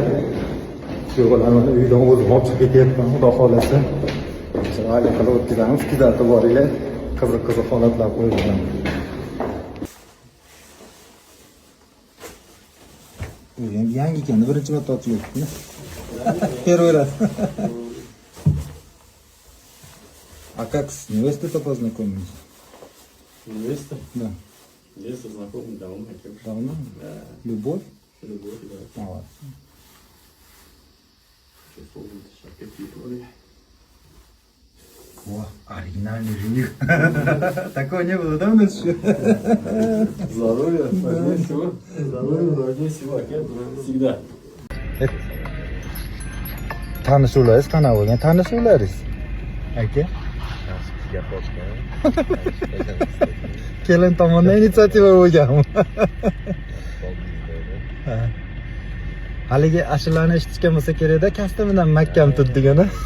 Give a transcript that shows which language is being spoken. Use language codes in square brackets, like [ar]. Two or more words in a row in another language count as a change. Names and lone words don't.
[uz] Shu bilan uydan o'zim olib chiqib ketyapman, xudo xolasa. Oila qilib o'tkazamiz, kuzatib boringlar. Qiziq holatlar qo'yilgan. Bu ham yangi ekan, birinchi marta ochilyapti. [ru] Первый. А как с невестой-то познакомились? Невеста? Да. Невеста знакомы давно. Давно? Да. Любовь? Любовь, да. Молодцы. Сейчас помню, сейчас какие роли. О, оригинальный жених. Такого не было, да, у нас еще? Здоровье, важнее всего. Здоровье, важнее всего. Всегда. [uz] Tanishuvlaringiz qanaqa bo'lgan? Tanishuvlaringiz? Aka? Kelin tomonidan inisiativa bo'lganmi? Haligi ashulani eshitishgan bo'lsa kerak-da, kostyumidan mahkam tut degani.